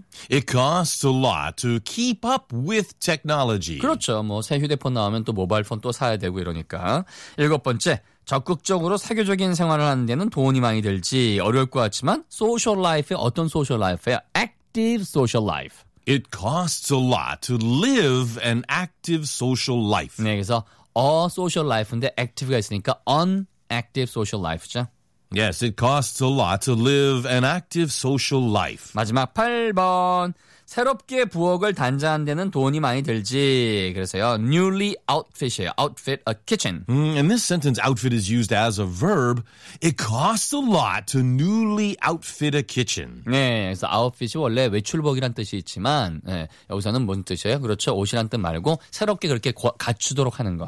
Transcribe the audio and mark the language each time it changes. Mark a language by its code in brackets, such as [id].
[en] It costs a lot to keep up with technology. [ko] 그렇죠. 뭐 새 휴대폰 나오면 또 모바일 폰 또 사야 되고 이러니까. 일곱 번째. 적극적으로 사교적인 생활을 하는 데는 돈이 많이 들지. 어려울 것 같지만 소셜 라이프, 어떤 소셜 라이프야? [en] Active social life. It costs a lot to live an active social life. [ko] 네, 그래서 a social life인데 active가 있으니까 [en] an active social life [ko] 죠. [en] Yes, it costs a lot to live an active social life. [ko] 마지막 8번. 새롭게 부엌을 단장한 데는 돈이 많이 들지. 그래서요, newly outfit이에요. [en] Outfit a kitchen. In this sentence, outfit is used as a verb. It costs a lot to newly outfit a kitchen. [ko] 네, 그래서 outfit이 원래 외출복이란 뜻이 있지만 네, 여기서는 뭔 뜻이에요? 그렇죠, 옷이란 뜻 말고 새롭게 그렇게 갖추도록 하는 거.